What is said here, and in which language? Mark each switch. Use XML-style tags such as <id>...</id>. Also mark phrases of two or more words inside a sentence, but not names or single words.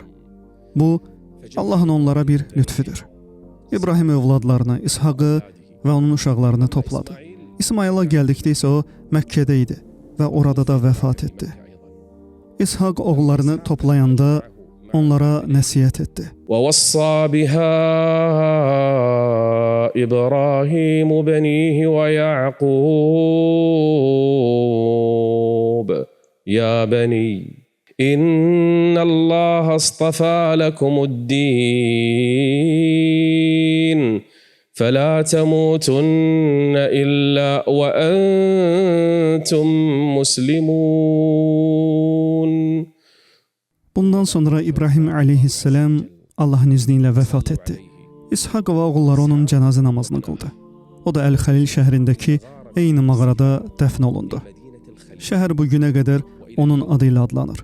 <az>Bu, Allahın onlara bir lütfüdür. İbrahim övladlarını, İshaqı və onun uşaqlarını topladı. İsmayıla gəldikdə isə o Məkkədə idi və orada da vəfat etdi. İshaq oğullarını toplayanda onlara nəsihət etdi.</az> <ar>ووصى بها إبراهيم بنيه ويعقوب يا بني إن الله اصطفى لكم الدين فلا تموتن إلا وأنتم مسلمون.</ar> <az>Bundan sonra İbrahim aleyhisselam Allahın izni ilə vəfat etdi. İshaq və oğulları onun cənazə namazını qıldı. O da Əl-Xəlil şəhərindəki eyni mağarada dəfn olundu. Şəhər bu günə qədər onun adı ilə adlanır.</az>